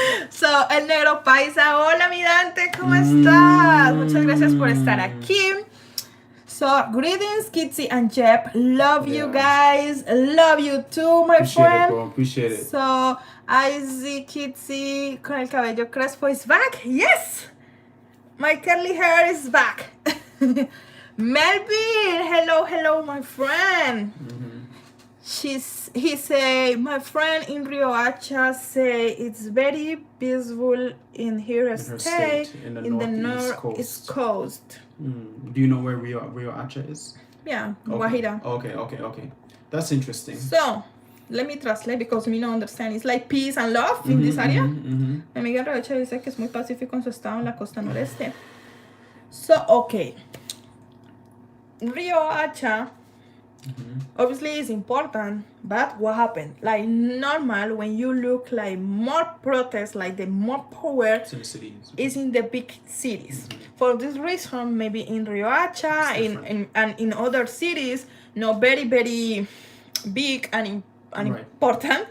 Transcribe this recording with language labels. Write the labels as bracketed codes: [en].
[es] So, El Negro Paisa, hola mi Dante, ¿cómo estás? Muchas gracias por estar aquí. [en] So, greetings, Kitsy and Jeb. Love you guys. Love you too, my friend. Appreciate it. So, I see Kitsy [es] con el cabello crespo [en] is back. Yes! My curly hair is back. Melvin, hello, my friend. He say, my friend in Riohacha say it's very peaceful in her state in the northeast coast. Do you know where Riohacha is? Yeah, Guajira. Okay. That's interesting. So, let me translate because me don't understand. It's like peace and love in this area. [es] Mi amiga Riohacha dice que es muy pacífico en su estado en la costa noreste. [en] So, okay. Riohacha obviously is important, but what happened? Like normal, when you look like more protests, like the more power is in the big cities. For this reason, maybe in Riohacha, in other cities, very very big and important.